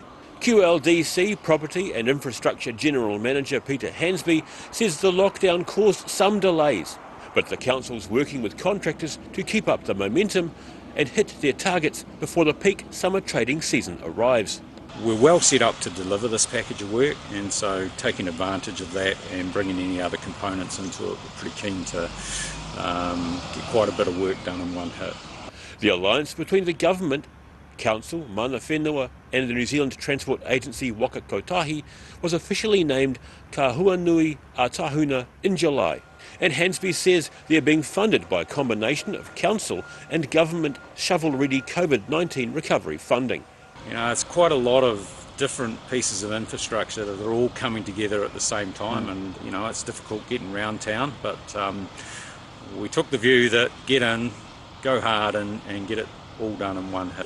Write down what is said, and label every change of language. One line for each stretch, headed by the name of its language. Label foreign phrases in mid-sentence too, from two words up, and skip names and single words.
English: QLDC Property and Infrastructure General Manager Peter Hansby says the lockdown caused some delays, but the council's working with contractors to keep up the momentum and hit their targets before the peak summer trading season arrives. We're well set up to deliver this package of work, and so taking advantage of that and bringing any other components into it, we're pretty keen to get quite a bit of work done in one hit. The alliance between the government, council,
Māori: mana whenua
English: and the New Zealand Transport Agency Waka Kotahi was officially named Kahuanui Atahuna in July, and Hansby says they're being funded by a combination of council and government shovel-ready COVID-19 recovery funding. You know, it's quite a lot of different pieces of infrastructure that are all coming together at the same time, and you know, it's difficult getting around town, but we took the view that get in, go hard and get it all done in one hit.